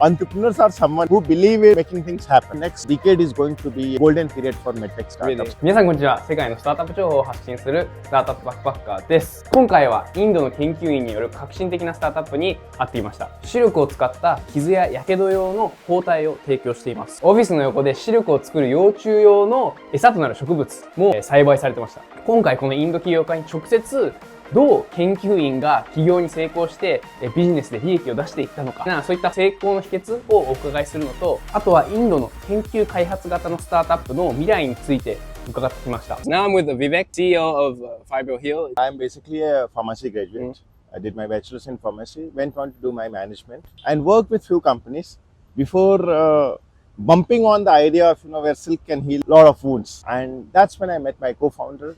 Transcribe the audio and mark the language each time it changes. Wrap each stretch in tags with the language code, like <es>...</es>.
<en>Entrepreneurs are someone who believe in making things happen. Next decade is going to be a golden period for Medtech startups.</en> <ja>皆さんこんにちは。世界のスタートアップ情報を発信するスタートアップバックパッカーです。今回はインドの研究員による革新的なスタートアップに会っていました。視力を使った傷や火傷用の包帯を提供しています。オフィスの横で視力を作る幼虫用の餌となる植物も栽培されてました。今回このインド起業家に直接どう研究員が起業に成功してビジネスで利益を出していったのか、そういった成功の秘訣をお伺いするのと、あとはインドの研究開発型のスタートアップの未来について伺ってきました。</ja> <en>Now I'm with Vivek, CEO of FibroHeal. I'm basically a pharmacy graduate. I did my bachelor's in pharmacy, went on to do my management and worked with few companies before bumping on the idea of where silk can heal a lot of wounds, and that's when I met my co-founder.</en>